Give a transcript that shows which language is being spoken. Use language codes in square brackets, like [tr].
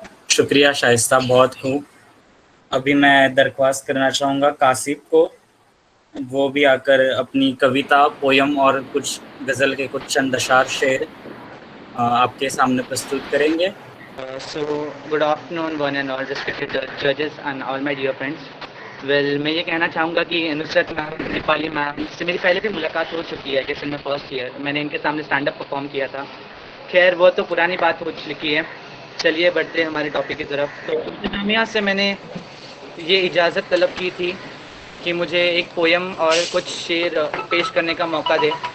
[hi] शुक्रिया शाइस्ता, बहुत खूब। अभी मैं दरख्वास्त करना चाहूँगा कासिफ को, वो भी आकर अपनी कविता, पोयम और कुछ गज़ल के कुछ चंद अशार शेर आपके सामने प्रस्तुत करेंगे। [en] So good afternoon one and all respected judges and all my dear friends. [hi] Well, मैं ये कहना चाहूँगा कि नुसरत मैम, नेपाली मैम से मेरी पहले भी मुलाकात हो चुकी है, जैसे मैं फर्स्ट ईयर मैंने इनके सामने स्टैंड अप परफॉर्म किया था। खैर वो तो पुरानी बात हो चुकी है, चलिए बढ़ते हैं हमारे टॉपिक की तरफ। तो इंतजामिया से मैंने ये इजाज़त तलब की थी कि मुझे एक पोयम और कुछ शेर पेश करने का मौका दे।